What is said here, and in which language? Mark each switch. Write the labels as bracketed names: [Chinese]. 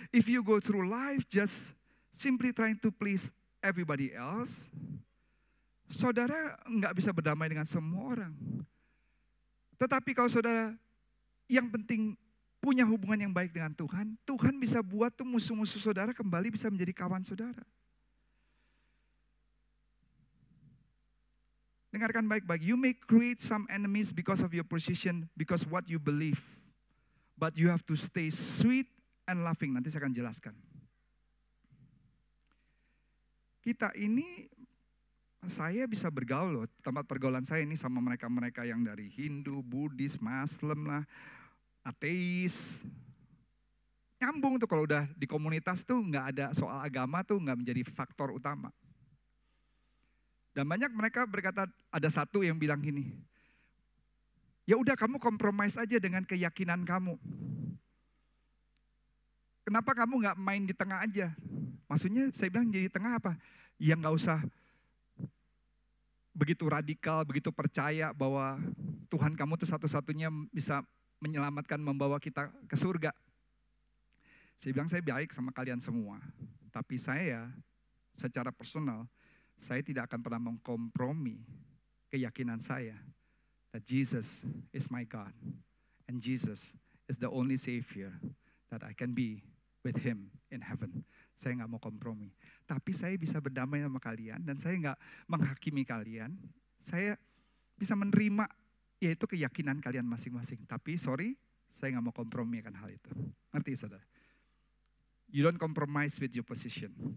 [English] If you go through life just simply trying to please everybody else, [Indonesian] saudara nggak bisa berdamai dengan semua orang. Tetapi kalau saudara yang penting punya hubungan yang baik dengan Tuhan, Tuhan bisa buat tuh musuh-musuh saudara kembali bisa menjadi kawan saudara. Dengarkan baik-baik. [English] You may create some enemies because of your position, because what you believe. But you have to stay sweet and loving. [Indonesian] Nanti saya akan jelaskan. Kita ini, saya bisa bergaul loh. Tempat pergaulan saya ini sama mereka-mereka yang dari Hindu, Buddhis, Muslim lah, ateis. Nyambung tuh kalau udah di komunitas tuh nggak ada soal agama tuh nggak menjadi faktor utama. Dan banyak mereka berkata, ada satu yang bilang gini, ya udah kamu kompromis aja dengan keyakinan kamu. Kenapa kamu nggak main di tengah aja? Maksudnya saya bilang jadi tengah apa? Ya nggak usah begitu radikal, begitu percaya bahwa Tuhan kamu itu satu-satunya bisa menyelamatkan, membawa kita ke surga. Saya bilang saya baik sama kalian semua. Tapi saya secara personal, saya tidak akan pernah mengkompromi keyakinan saya. [English] That Jesus is my God. And Jesus is the only Savior that I can be with Him in heaven. [Indonesian] Saya nggak mau kompromi. Tapi saya bisa berdamai sama kalian dan saya nggak menghakimi kalian. Saya bisa menerima yaitu keyakinan kalian masing-masing. Tapi sorry, saya nggak mau kompromi akan hal itu. Ngerti saudara? [English] You don't compromise with your position.